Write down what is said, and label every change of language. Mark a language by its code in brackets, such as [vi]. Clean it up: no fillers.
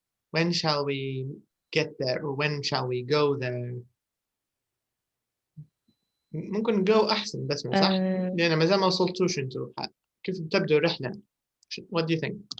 [en] When shall we get there, or when shall we go there? [ar] ممكن go أحسن بس صح؟ لأن ما زال ما وصلتوش انتوا. كيف بتبدأ الرحلة؟ [en] What do you think?